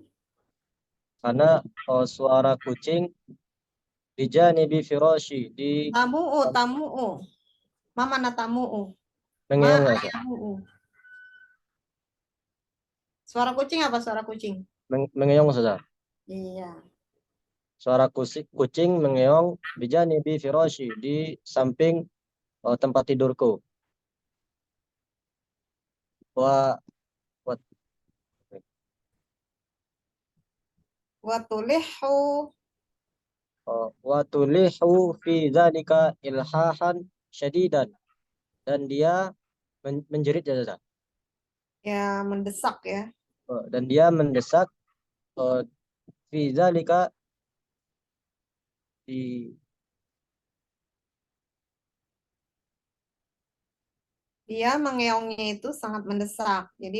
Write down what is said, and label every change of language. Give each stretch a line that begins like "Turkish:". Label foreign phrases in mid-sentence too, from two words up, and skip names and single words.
Indonesian: Karena suara kucing di
Arabic: جانب فراشي,
Indonesian: di
Arabic: tamu'u. Mana tamu'u?
Indonesian: mengeong aja.
Arabic: Tamu'u.
Indonesian: Suara kucing apa suara kucing? Mengeong saja. Iya. Suara kucing mengeong di
Arabic: جانب فراشي,
Indonesian: di samping tempat tidurku.
Arabic: وتلح في ذلك إلحاحا شديدا,
Indonesian: dan dia menjerit saja. Ya, mendesak ya. Dan dia mendesak
Arabic: في ذلك,
Indonesian: Dia mengeongnya itu sangat mendesak.